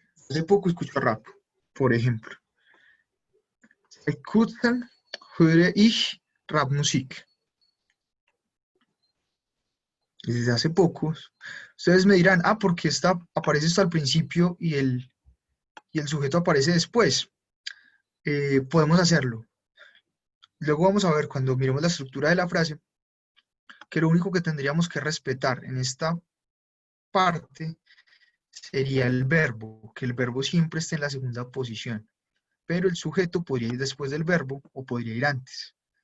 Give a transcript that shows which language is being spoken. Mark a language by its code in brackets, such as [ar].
[es] Hace poco escucho rap, por ejemplo. [de] Seit kurzem höre ich Rapmusik. [es] Desde hace poco. Ustedes me dirán, porque aparece esto al principio y el sujeto aparece después. Podemos hacerlo. Luego vamos a ver, cuando miremos la estructura de la frase, que lo único que tendríamos que respetar en esta parte sería el verbo, que el verbo siempre esté en la segunda posición, pero el sujeto podría ir después del verbo o podría ir antes.